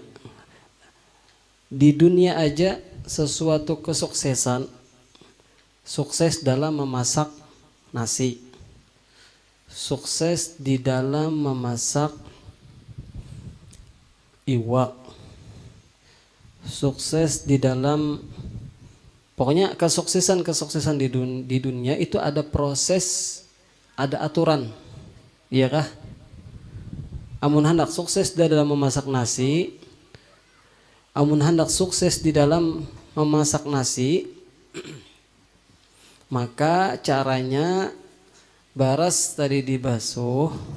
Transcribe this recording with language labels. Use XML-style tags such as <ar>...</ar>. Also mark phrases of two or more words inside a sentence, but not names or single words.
<id>Di dunia aja sesuatu kesuksesan, sukses dalam memasak nasi, sukses di dalam memasak iwak, sukses di dalam, pokoknya kesuksesan di dunia itu ada proses, ada aturan, iya kah?</id> <bjn>Amun hendak sukses di dalam memasak nasi, amun hendak sukses di dalam memasak nasi, maka caranya baras tadi dibasuh.</bjn>